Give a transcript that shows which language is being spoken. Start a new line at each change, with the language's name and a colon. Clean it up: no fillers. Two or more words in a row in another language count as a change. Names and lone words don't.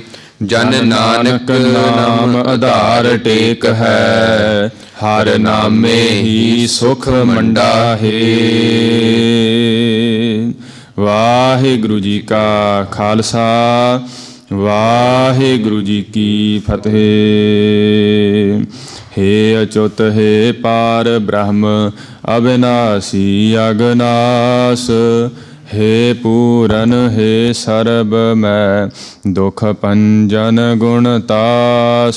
Braj: जन नानक नाम आधार टेक है, हर नामे ही सुख मंडा है। वाहिगुरु जी का खालसा, वाहिगुरु जी की फतिह। हे अच्युत हे पार ब्रह्म अविनाशी अगनास, हे पूरन हे सर्ब मैं दुख पंजन गुणतास।